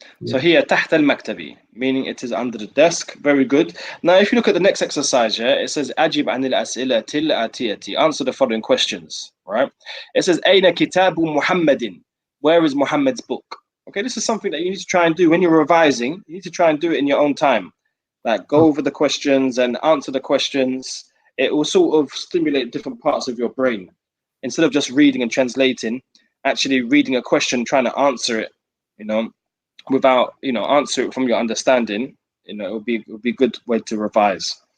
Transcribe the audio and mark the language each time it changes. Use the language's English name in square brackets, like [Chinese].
[English] So here [Arabic] تحت المكتبي, [English] meaning it is under the desk. Very good. Now if you look at the next exercise here, it says [Arabic] أجب عن الأسئلة الآتية. [English] Answer the following questions, right? It says [Arabic] أين كتاب محمد? [English] Where is Muhammad's book? Okay, this is something that you need to try and do when you're revising. You need to try and do it in your own time. Like go over the questions and answer the questions. It will sort of stimulate different parts of your brain. Instead of just reading and translating, actually reading a question, trying to answer it, without, answer it from your understanding, it would be a good way to revise.